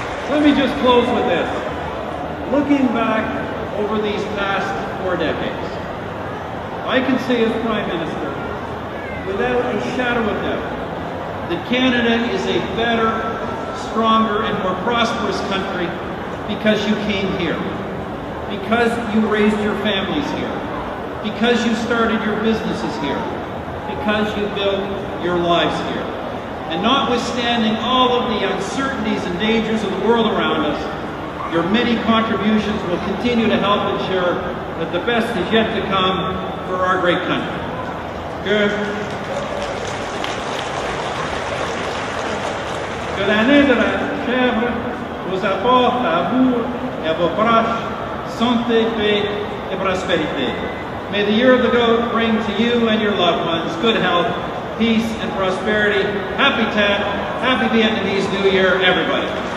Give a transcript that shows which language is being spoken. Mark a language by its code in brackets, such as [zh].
[en] Let me just close with this. Looking back over these past 4 decades, I can say as Prime Minister, without a shadow of doubt, that Canada is a better, stronger, and more prosperous country because you came here, because you raised your families here, because you started your businesses here, because you built your lives here. And notwithstanding all of the uncertainties and dangers of the world around us, your many contributions will continue to help ensure that the best is yet to come for our great country. [fr] Que l'année de la chèvre vous apporte à vous et à vos proches santé, paix, et prospérité. [en] May the year of the goat bring to you and your loved ones good health, peace, and prosperity. Happy Tet, happy Vietnamese New Year, everybody.